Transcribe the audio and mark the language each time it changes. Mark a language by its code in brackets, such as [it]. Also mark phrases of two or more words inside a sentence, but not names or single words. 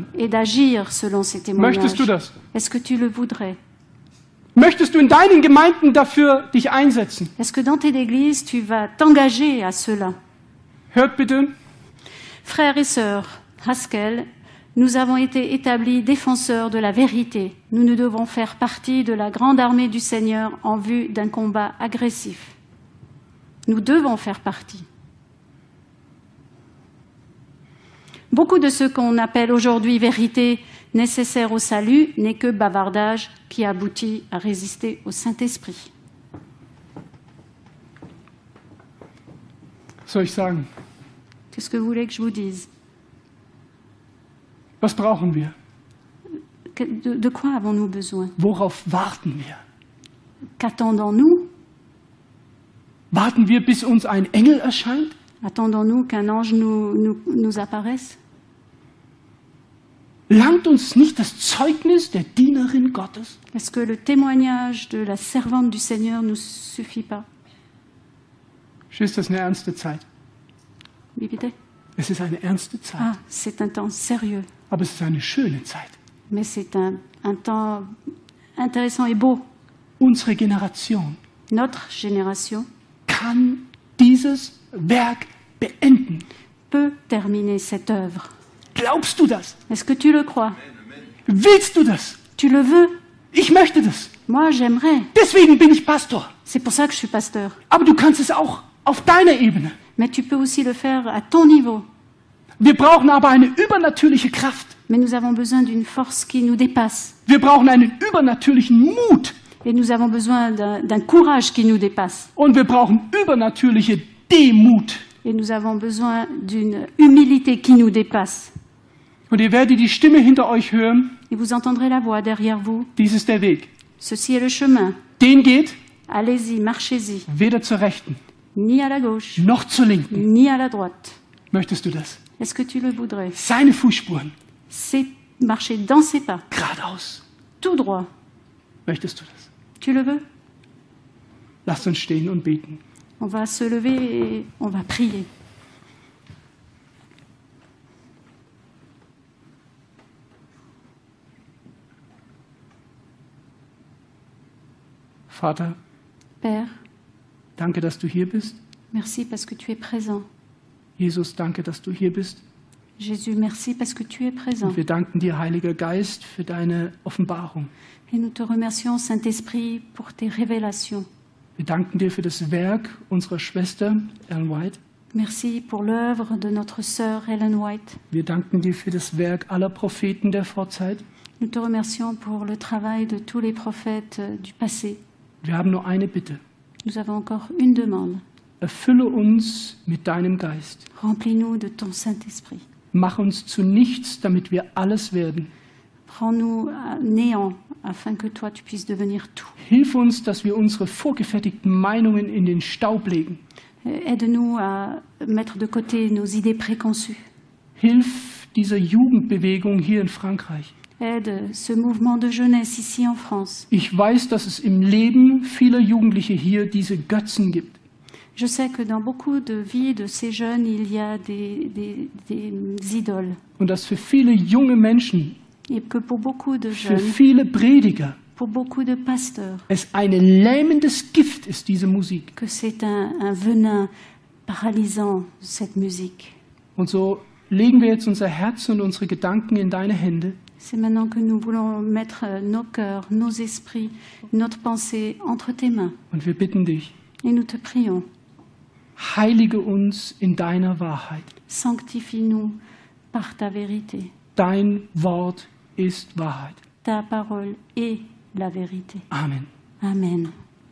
[fr] et d'agir selon ces témoignages. [de] Möchtest du das? [fr] Est-ce que tu le voudrais? [de] Möchtest du in deinen Gemeinden dafür dich einsetzen? [fr] Est-ce que dans tes églises, tu vas t'engager à cela? [de] Hört bitte, [fr] Frères et sœurs, Haskell, nous avons été établis défenseurs de la vérité. Nous ne devons faire partie de la grande armée du Seigneur en vue d'un combat agressif. Nous devons faire partie. Beaucoup de ce qu'on appelle aujourd'hui vérité nécessaire au salut n'est que bavardage qui aboutit à résister au Saint-Esprit. [de] was soll ich sagen? [fr] Qu'est-ce que vous voulez que je vous dise? [de] Was brauchen wir? [fr] De quoi avons-nous besoin? [de] Worauf warten wir? [fr] Qu'attendons-nous? [de] Warten wir, bis uns ein Engel erscheint? [fr] Attendons-nous qu'un ange nous apparaisse? [de] Langt uns nicht das Zeugnis der Dienerin Gottes? [fr] Est-ce que le témoignage de la servante du Seigneur ne nous suffit pas? [de] Geschwister, es ist eine ernste Zeit. [fr] Oui, bitte? [de] Es ist eine ernste Zeit. [fr] Ah, c'est un temps sérieux, [de] Aber es ist eine schöne Zeit. [fr] mais c'est un temps intéressant et beau. [de] Unsere Generation [fr] Notre génération [de] kann dieses Werk beenden. [fr] peut terminer cette œuvre. [de] Glaubst du das? [fr] Est-ce que tu le crois? [de] Willst du das? [fr] Tu le veux? [de] Ich möchte das. [fr] Moi, j'aimerais. [de] Deswegen bin ich Pastor. [fr] C'est pour ça que je suis pasteur. [de] Aber du kannst es auch auf deiner Ebene. [fr] Mais tu peux aussi le faire à ton niveau. [de] Wir brauchen aber eine übernatürliche Kraft. [fr] Mais nous avons besoin d'une force qui nous dépasse. [de] Wir brauchen einen übernatürlichen Mut. [fr] Et nous avons besoin d'un courage qui nous dépasse. [de] Und wir brauchen übernatürliche Demut. [fr] Et nous avons besoin d'une humilité qui nous dépasse. [de] Und ihr werdet die Stimme hinter euch hören. [fr] Et vous entendrez la voix derrière vous. [de] Dies ist der Weg. [fr] Ceci est le chemin. [de] Den geht [fr] Allez-y, marchez-y. [de] weder zur Rechten [fr] Ni à la gauche, [de] noch zur Linken. [fr] ni à la droite. [de] Möchtest du das? [fr] Est-ce que tu le voudrais? [de] Seine Fußspuren. [fr] C'est marcher dans ses pas, [de] Geradeaus. [fr] tout droit. [de] Möchtest du das? [fr] Tu le veux? [de] Lasst uns stehen und beten. [fr] On va se lever et on va prier. [de] Vater, [fr] Père, [de] danke, dass du hier bist. [fr] merci parce que tu es présent. [de] Jesus, danke, dass du hier bist. [fr] Jésus, merci parce que tu es présent. [de] Und wir danken dir, Heiliger Geist, für deine Offenbarung. [fr] Et nous te remercions, Saint-Esprit, pour tes révélations. [de] Wir danken dir für das Werk unserer Schwester Ellen White. [fr] Merci pour l'œuvre de notre sœur Ellen White. [de] Wir danken dir für das Werk aller Propheten der Vorzeit. [fr] Nous te remercions pour le travail de tous les prophètes du passé. [de] Wir haben nur eine Bitte. [fr] Nous avons encore une demande. [de] Erfülle uns mit deinem Geist. [fr] Remplis-nous de ton Saint-Esprit. [de] Mach uns zu nichts, damit wir alles werden. [fr] Rends-nous néant afin que toi tu puisses devenir tout. [de] Hilf uns, dass wir unsere vorgefertigten Meinungen in den Staub legen. [fr] Aide-nous à mettre de côté nos idées préconçues. [de] Hilf dieser Jugendbewegung hier in Frankreich. [fr] Aide ce mouvement de jeunesse ici en France. [de] Ich weiß, dass es im Leben vieler Jugendliche hier diese Götzen gibt. [fr] Je sais que dans beaucoup de vies de ces jeunes, il y a des idoles. [de] Und dass für viele junge Menschen, [fr] Et que pour beaucoup de [de] für [fr] jeunes, [de] viele Prediger, [fr] pour beaucoup de pasteurs, [de] es ein lähmendes Gift ist, diese Musik. [fr] que c'est un venin paralysant, cette musique. [de] Und so legen wir jetzt unser Herz und unsere Gedanken in deine Hände. [fr] C'est maintenant que nous voulons mettre nos cœurs, nos esprits, notre pensée entre tes mains. [de] Und wir bitten dich, [fr] Et nous te prions, [de] heilige uns in deiner Wahrheit. [fr] sanctifie-nous par ta vérité. [de] Dein Wort ist Wahrheit. [fr] Ta parole est la vérité. [de] Amen. [fr] Amen.